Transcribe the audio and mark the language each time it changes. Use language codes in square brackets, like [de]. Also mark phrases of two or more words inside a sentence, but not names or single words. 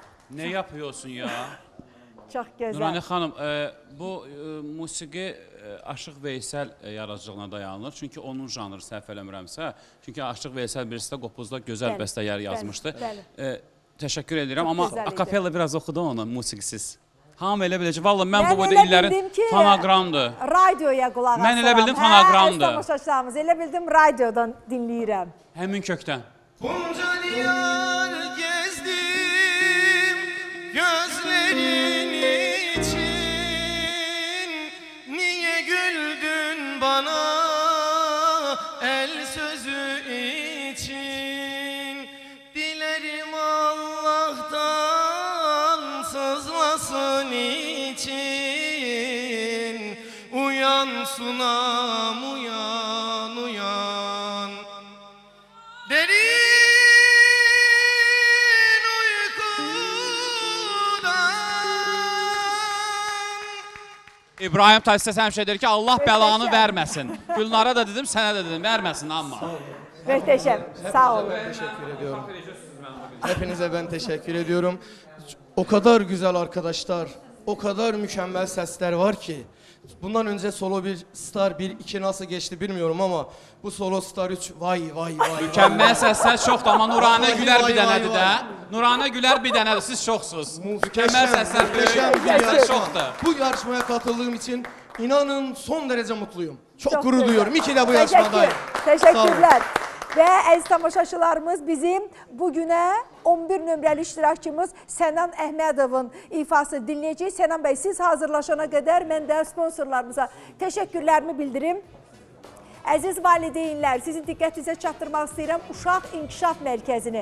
[tr] Ne yapıyorsun ya? [az] Çox gözəl. Nurani xanım, bu musiqi Aşıq Veysəl yaradıcılığına dayanır. Çünki onun janrı səhv eləmirəmsə. Çünki Aşıq Veysəl birisi də Qopuzda gözəl bəstələr yazmışdı. Təşəkkür edirəm, amma akapella biraz oxudu onu musiqisiz. Hamı elə biləcək. Valla mən bu boyda illərin fonogramdır. Radioya qulaq asıram. Mən elə bildim fonogramdır. Hə, tamaşaçılarımız, elə bildim radiodan dinləyirəm. Həmin kökdən. [tr] Bunca diyar gezdim gözlerin için. Niye güldün bana el sözü için? Dilerim Allah'tan sızlasın için. Uyan sunam uyan uyan. Derin uykudan. [az] İbrahim Tatlıses həmişə deyir ki, Allah bəlanı verməsin. Gülnara da dedim, sənə də dedim, verməsin amma. Möhtəşəm, sağ olun. [tr] Teşekkür ediyorum. Hepinize ben teşekkür ediyorum. O kadar güzel arkadaşlar, o kadar mükemmel sesler var ki. Bundan önce solo bir star 1-2 nasıl geçti bilmiyorum ama bu solo star 3 vay vay vay. [az] Mükəmməl səslər çoxdur, amma Nuranə Gülər bir dənədir də. Nuranə Gülər bir dənədir, siz çoxsuz. Mükəmməl səslər böyük çoxdur. [tr] Bu yarışmaya katıldığım için inanın son derece mutluyum. Çok gurur duyuyorum. İyi ki de bu yarışmadayım. [az] Təşəkkürlər. Və əziz tamaşaçılarımız bizim bugünə 11 nömrəli iştirakçımız Sənan Əhmədovun ifasını dinləyəcəyik. Sənan bəy, siz hazırlaşana qədər mən də sponsorlarımıza təşəkkürlərimi bildirim. Əziz valideynlər, sizin diqqətinizə çatdırmaq istəyirəm Uşaq İnkişaf Mərkəzini.